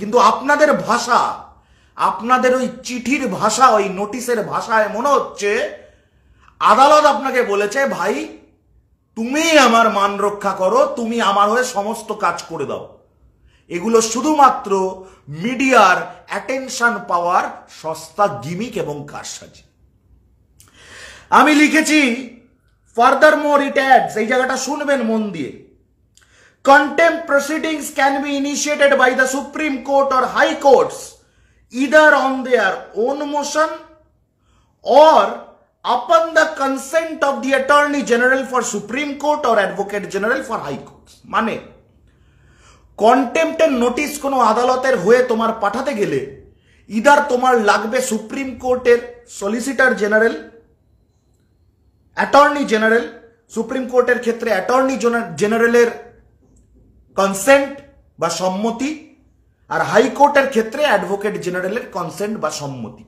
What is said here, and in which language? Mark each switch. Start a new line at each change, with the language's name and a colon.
Bangla: কিন্তু আপনাদের ভাষা, আপনাদের ওই চিঠির ভাষা, ওই নোটিশের ভাষায় মনে হচ্ছে আদালত আপনাকে বলেছে ভাই তুমি আমার মান রক্ষা করো, তুমি আমার হয়ে সমস্ত কাজ করে দাও। এগুলো শুধুমাত্র মিডিয়ার অ্যাটেনশন পাওয়ার সস্তা গিমিক এবং কারসাজি। আমি লিখেছি
English: furthermore it adds,
Bangla: এই জায়গাটা শুনবেন মন দিয়ে,
English: contempt proceedings can be initiated by the Supreme Court or High Courts either on their own motion or upon the consent of the Attorney General for Supreme Court or Advocate General for High Courts।
Bangla: মানে কন্টেম্পটের notice কোনো আদালতের হয়ে তোমার পাঠাতে গেলে either তোমার লাগবে supreme কোর্টের solicitor general, attorney general, supreme কোর্টের ক্ষেত্রে অ্যাটর্নি জেনারেলের কনসেন্ট বা সম্মতি, আর হাইকোর্টের ক্ষেত্রে অ্যাডভোকেট জেনারেলের কনসেন্ট বা সম্মতি।